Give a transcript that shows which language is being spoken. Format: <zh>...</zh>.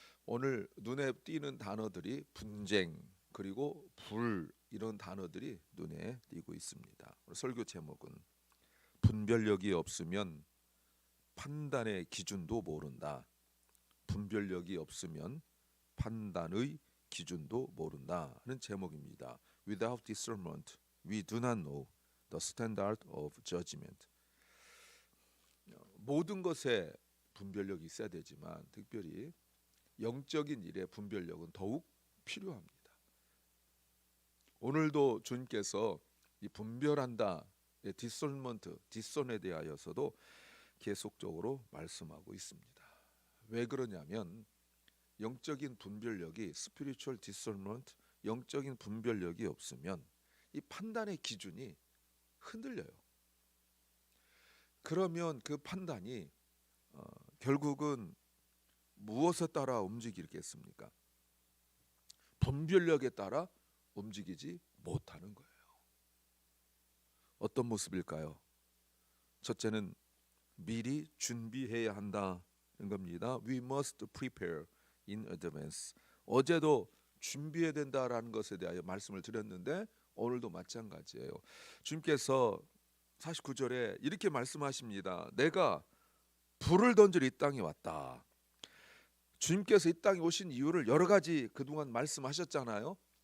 <ko>오늘 눈에 띄는 단어들이 분쟁 그리고 불 이런 단어들이 눈에 띄고 있습니다. 설교 제목은 분별력이 없으면 판단의 기준도 모른다. 분별력이 없으면 판단의 기준도 모른다 하는 제목입니다.</ko> <en>Without discernment, we do not know the standard of judgment.</en> <ko>모든 것에 분별력이 있어야 되지만 특별히 영적인 일에 분별력은 더욱 필요합니다. 오늘도 주님께서 이 분별한다, discernment, discern에 대하여서도 계속적으로 말씀하고 있습니다. 왜 그러냐면 영적인 분별력이</ko> <en>spiritual discernment,</en> <ko>영적인 분별력이 없으면 이 판단의 기준이 흔들려요. 그러면 그 판단이 결국은 무엇에 따라 움직이겠습니까? 분별력에 따라 움직이지 못하는 거예요. 어떤 모습일까요? 첫째는 미리 준비해야 한다는 겁니다.</ko> <en>We must prepare in advance.</en> <ko>어제도 준비해야 된다라는 것에 대하여 말씀을 드렸는데 오늘도 마찬가지예요. 주님께서 49절에 이렇게 말씀하십니다. 내가 불을 던질 이 땅에 왔다. 주님께서 이 땅에 오신 이유를 여러 가지 그동안 말씀하셨잖아요.</ko>